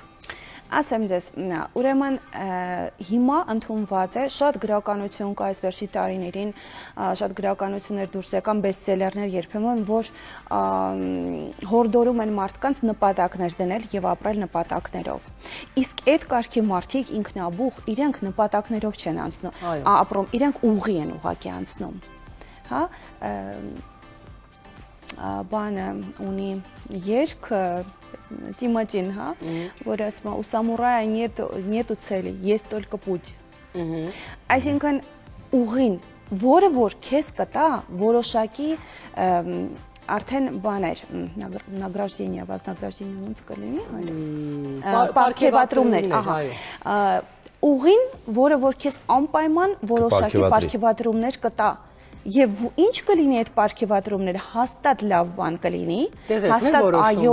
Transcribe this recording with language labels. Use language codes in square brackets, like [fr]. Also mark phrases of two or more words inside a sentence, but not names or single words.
[hy] Ասեմ ձեզ, ուրեմն հիմա ընդունված է, շատ գրականություն կա այս վերջի տարիներին, շատ գրականություններ դուրս եկան, բեսթսելերներ երբեմն, որ հորդորում են մարդկանց նպատակներ դնել եւ ապրել նպատակներով։ Իսկ այդ կարգի մարդիկ ինքնաբուխ, իրենք նպատակներով չեն ապրում, իրենք ուղի են ուղակի անցնում։ Հա, բանը ունի երգ Тиматин, հա, որ ասում է [ru] у самурая нету цели, есть только путь։ [hy] Այսինքն ուղին, որը որ քեզ կտա որոշակի արդեն բաներ, [ru] награждение, вознаграждение [hy] ոնց կլինի, պարգևատրումներ, ահա։ Ուղին, որը որ քեզ անպայման որոշակի պարգևատրումներ կտա։ Եվ ինչ կլինի այդ պարգևատրումները, հաստատ լավ բան կլինի, հաստատ այո,